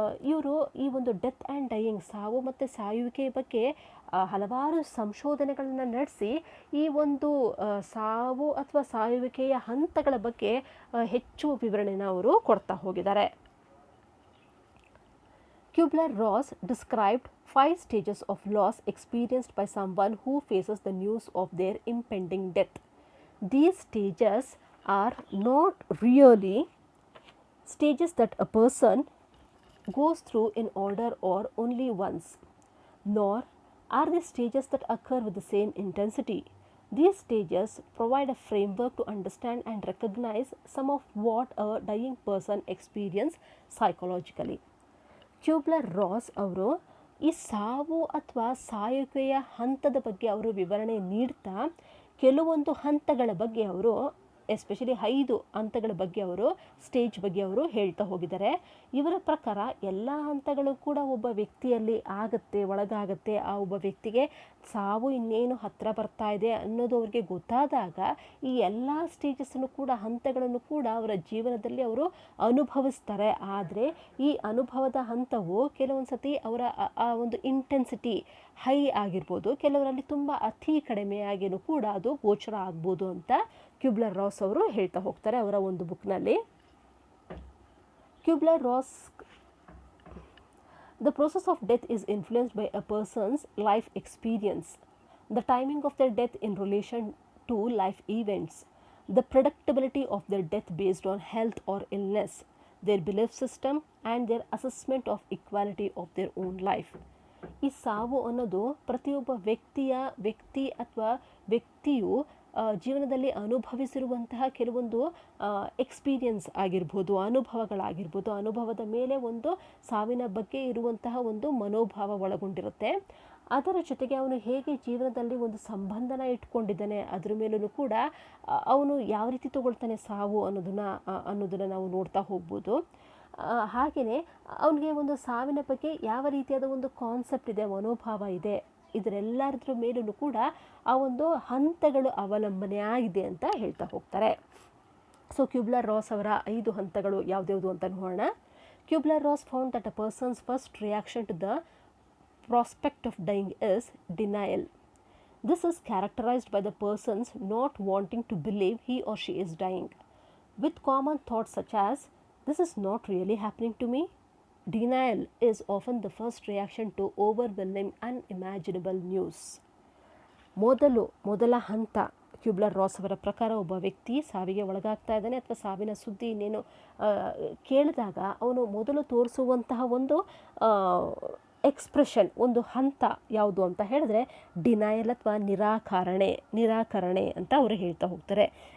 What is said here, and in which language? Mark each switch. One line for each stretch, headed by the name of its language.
Kannada: ಇವರು ಈ ಒಂದು ಡೆತ್ ಆ್ಯಂಡ್ ಡೈಯಿಂಗ್, ಸಾವು ಮತ್ತು ಸಾಯುವಿಕೆ ಬಗ್ಗೆ ಹಲವಾರು ಸಂಶೋಧನೆಗಳನ್ನು ನಡೆಸಿ ಈ ಒಂದು ಸಾವು ಅಥವಾ ಸಾಯುವಿಕೆಯ ಹಂತಗಳ ಬಗ್ಗೆ ಹೆಚ್ಚು ವಿವರಣೆನ ಅವರು ಕೊಡ್ತಾ ಹೋಗಿದ್ದಾರೆ.
English: Kubler-Ross described 5 stages of loss experienced by someone who faces the news of their impending death. These stages are not really stages that a person goes through in order or only once, nor are they stages that occur with the same intensity. These stages provide a framework to understand and recognize some of what a dying person experiences psychologically.
Kannada: ಕ್ಯೂಬ್ಲರ್-ರಾಸ್ ಅವರು ಈ ಸಾವು ಅಥವಾ ಸಾಯುವಿಕೆಯ ಹಂತದ ಬಗ್ಗೆ ಅವರು ವಿವರಣೆ ನೀಡ್ತಾ ಕೆಲವೊಂದು ಹಂತಗಳ ಬಗ್ಗೆ ಅವರು ಎಸ್ಪೆಷಲಿ 5 ಹಂತಗಳ ಬಗ್ಗೆ ಅವರು ಸ್ಟೇಜ್ ಬಗ್ಗೆ ಅವರು ಹೇಳ್ತಾ ಹೋಗಿದ್ದಾರೆ. ಇವರ ಪ್ರಕಾರ ಎಲ್ಲ ಹಂತಗಳು ಕೂಡ ಒಬ್ಬ ವ್ಯಕ್ತಿಯಲ್ಲಿ ಒಳಗಾಗುತ್ತೆ. ಆ ಒಬ್ಬ ವ್ಯಕ್ತಿಗೆ ಸಾವು ಇನ್ನೇನು ಹತ್ತಿರ ಬರ್ತಾ ಇದೆ ಅನ್ನೋದು ಅವ್ರಿಗೆ ಗೊತ್ತಾದಾಗ ಈ ಎಲ್ಲ ಸ್ಟೇಜಸ್ಸನ್ನು ಕೂಡ ಹಂತಗಳನ್ನು ಕೂಡ ಅವರ ಜೀವನದಲ್ಲಿ ಅವರು ಅನುಭವಿಸ್ತಾರೆ. ಆದರೆ ಈ ಅನುಭವದ ಹಂತವು ಕೆಲವೊಂದು ಸತಿ ಅವರ ಆ ಒಂದು ಇಂಟೆನ್ಸಿಟಿ ಹೈ ಆಗಿರ್ಬೋದು, ಕೆಲವರಲ್ಲಿ ತುಂಬ ಅತಿ ಕಡಿಮೆಯಾಗಿಯೂ ಕೂಡ ಅದು ಗೋಚರ ಆಗ್ಬೋದು ಅಂತ ಕ್ಯೂಬ್ಲರ್-ರಾಸ್ ಅವರು ಹೇಳ್ತಾ ಹೋಗ್ತಾರೆ ಅವರ ಒಂದು ಬುಕ್ನಲ್ಲಿ.
English: Kubler Ross The process of death is influenced by a person's life experience, the timing of their death in relation to life events, the predictability of their death based on health or illness, their belief system, and their assessment of equality of their own life.
Kannada: ಈ ಸಾವು ಅನ್ನೋದು ಪ್ರತಿಯೊಬ್ಬ ವ್ಯಕ್ತಿ ಅಥವಾ ವ್ಯಕ್ತಿಯು ಜೀವನದಲ್ಲಿ ಅನುಭವಿಸಿರುವಂತಹ ಕೆಲವೊಂದು experience ಆಗಿರ್ಬೋದು, ಅನುಭವಗಳಾಗಿರ್ಬೋದು, ಅನುಭವದ ಮೇಲೆ ಒಂದು ಸಾವಿನ ಬಗ್ಗೆ ಇರುವಂತಹ ಒಂದು ಮನೋಭಾವ ಒಳಗೊಂಡಿರುತ್ತೆ. ಅದರ ಜೊತೆಗೆ ಅವನು ಹೇಗೆ ಜೀವನದಲ್ಲಿ ಒಂದು ಸಂಬಂಧನ ಇಟ್ಕೊಂಡಿದ್ದಾನೆ ಅದ್ರ ಮೇಲೂ ಕೂಡ ಅವನು ಯಾವ ರೀತಿ ತಗೊಳ್ತಾನೆ ಸಾವು ಅನ್ನೋದನ್ನು ನಾವು ನೋಡ್ತಾ ಹೋಗ್ಬೋದು. ಹಾಗೆಯೇ ಅವನಿಗೆ ಒಂದು ಸಾವಿನ ಬಗ್ಗೆ ಯಾವ ರೀತಿಯಾದ ಒಂದು ಕಾನ್ಸೆಪ್ಟ್ ಇದೆ, ಮನೋಭಾವ ಇದೆ, ಇದರೆಲ್ಲದ್ರ ಮೇಲೂ ಕೂಡ ಆ ಒಂದು ಹಂತಗಳು ಅವಲಂಬನೆ ಆಗಿದೆ ಅಂತ ಹೇಳ್ತಾ ಹೋಗ್ತಾರೆ. ಸೊ ಕ್ಯೂಬ್ಲರ್-ರಾಸ್ ಅವರ 5 ಹಂತಗಳು ಯಾವ್ದ್ಯಾವುದು ಅಂತ ನೋಡೋಣ.
English: Kubler Ross found that a person's first reaction to the prospect of dying is denial. This is characterized by the person's not wanting to believe he or she is dying, with common thoughts such as, "This is not really happening to me." Denial is often the first reaction to overwhelming unimaginable news.
Kannada: ಮೊದಲ ಹಂತ ಕ್ಯೂಬ್ಲರ್-ರಾಸ್ ಅವರ ಪ್ರಕಾರ ಒಬ್ಬ ವ್ಯಕ್ತಿ ಸಾವಿಗೆ ಒಳಗಾಗ್ತಾ ಇದ್ದಾನೆ ಅಥವಾ ಸಾವಿನ ಸುದ್ದಿ ಇನ್ನೇನು ಕೇಳಿದಾಗ ಅವನು ಮೊದಲು ತೋರಿಸುವಂತಹ ಒಂದು ಎಕ್ಸ್ಪ್ರೆಷನ್, ಒಂದು ಹಂತ ಯಾವುದು ಅಂತ ಹೇಳಿದ್ರೆ ಡಿನಯಲ್ ಅಥವಾ ನಿರಾಕರಣೆ ಅಂತ ಅವರು ಹೇಳ್ತಾ ಹೋಗ್ತಾರೆ.